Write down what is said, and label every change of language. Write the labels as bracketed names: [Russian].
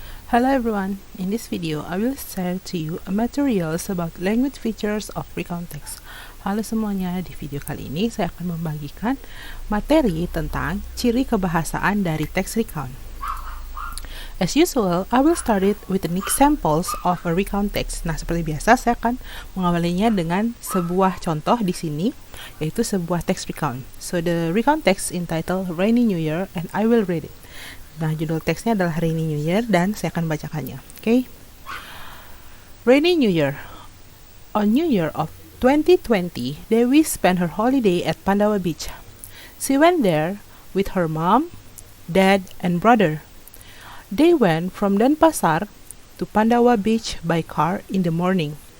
[English] Hello everyone, in this video I will share to you materials about language features of recount text. [Indonesian] Halo semuanya, di video kali ini saya akan membagikan materi tentang ciri kebahasaan dari teks recount. [English] As usual, I will start it with an examples of a recount text. [Indonesian] Nah, seperti biasa saya akan mengawalinya dengan sebuah contoh di sini, yaitu sebuah text recount. [English] So the recount text entitled Rainy New Year and I will read it. [Indonesian] Nah, judul teksnya adalah Rainy New Year dan saya akan bacakannya. [English] Okay? Rainy New Year. On New Year of 2020, Dewi spent her holiday at Pandawa Beach. She went there with her mom, dad, and brother. They went from Denpasar to Pandawa Beach by car in the morning.